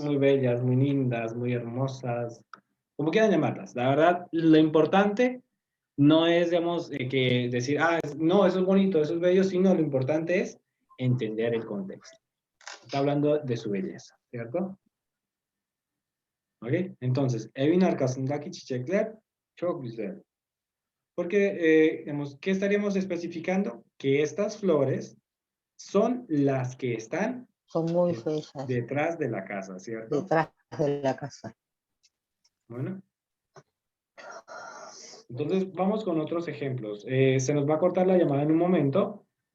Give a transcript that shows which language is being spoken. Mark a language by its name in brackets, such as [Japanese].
[Spanish] Muy bellas, muy lindas, muy hermosas. Como quieran llamarlas. La verdad, lo importante no es, digamos, que decir, no, eso es bonito, eso es bello, sino lo importante es entender el contexto. Está hablando de su belleza, ¿cierto? ¿Ok? Entonces, [Turkish] evin arkasındaki çiçekler çok güzel. [Spanish] Porque, digamos, ¿qué estaríamos especificando? Que estas flores son las que están Son muy bellas. detrás de la casa, ¿cierto? Detrás de la casa. Bueno. Entonces, vamos con otros ejemplos. Se nos va a cortar la llamada en un momento.